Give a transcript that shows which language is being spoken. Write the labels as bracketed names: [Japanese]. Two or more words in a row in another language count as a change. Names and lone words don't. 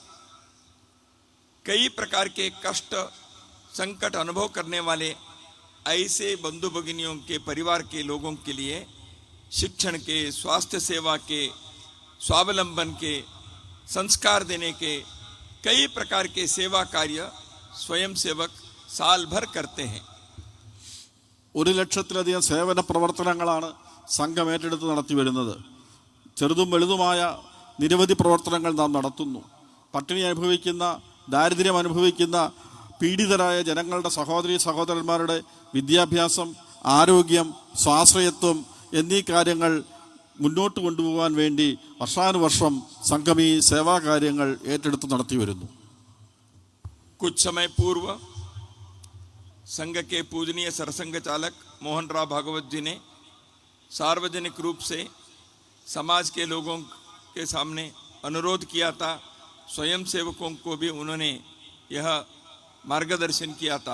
[Hindi] कई प्रकार के कष्ट संकट अनुभव करने वाले ऐसे बंधु भगिनियों के परिवार के लोगों के लिए शिक्षण के, स्वास्थ्य सेवा के, स्वावलंबन के, संस्कार देने के कई प्रकार के सेवा कार्य स्वयंसेवक साल भर करते हैं. [Malayalam] 1 ലക്ഷത്തിലധികം സേവന പ്രവർത്തനങ്ങളാണ് സംഘം ഏറ്റെടുത്ത് നടത്തി വരുന്നത്. ചെറുതും വലുതുമായ നിരവധി പ്രവർത്തനങ്ങൾ നാം നടത്തുന്നു. പട്ടിണി അനുഭവിക്കുന്ന, ദാരിദ്ര്യം അനുഭവിക്കുന്ന പീഡിതരായ ജനങ്ങളുടെ സഹോദരീ സഹോദരന്മാരുടെ വിദ്യാഭ്യാസം, ആരോഗ്യം, സ്വാശ്രയത്വം എന്നീ കാര്യങ്ങൾ മുന്നോട്ട് കൊണ്ടുപോകാൻ വേണ്ടി വർഷാനുവർഷം സംഘം ഈ സേവാകാര്യങ്ങൾ ഏറ്റെടുത്ത് നടത്തി വരുന്നു. [Hindi] कुछ समय पूर्व संघ के पूजनीय सरसंघ चालक मोहन राव भागवत जी ने सार्वजनिक रूप से समाज के लोगों के सामने अनुरोध किया था, स्वयं सेवकों को भी उन्होंने यह मार्गदर्शन किया था।